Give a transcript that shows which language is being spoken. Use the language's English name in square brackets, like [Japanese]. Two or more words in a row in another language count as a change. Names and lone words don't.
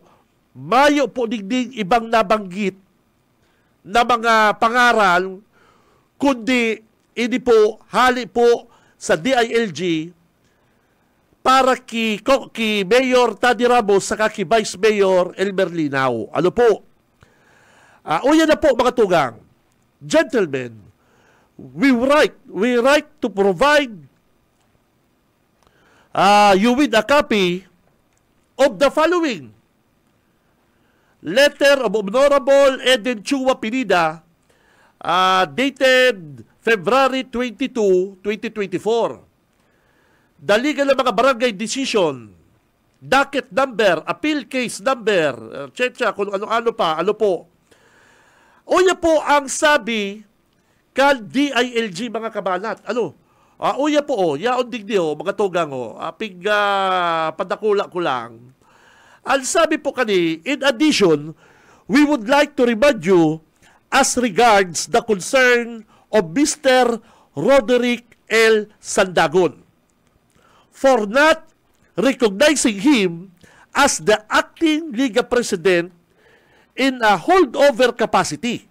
[Bikol] Mayo po digding ibang nabanggit na mga pangaral, kundi hindi po hali po sa DILG para ki Mayor Tadi Ramos sa ki Vice Mayor Elmer Linaw. Ano po? Yan na po mga tugang. [English] Gentlemen, we write to provide you with a copy of the following. Letter of Honorable Eden Chua Pinida, dated February 22, 2024. [Bikol] Daligan ng mga barangay [English] decision, docket number, appeal case number, [Bikol] kung ano-ano pa, ano po. Uya po ang sabi kan DILG mga kabanat. Ano? Uya po, yaon digdi mga tugang apig padakula ko lang. Ang sabi po kani, [English] in addition, we would like to remind you as regards the concern of Mr. Roderick L. Sandagon for not recognizing him as the acting Liga President in a holdover capacity.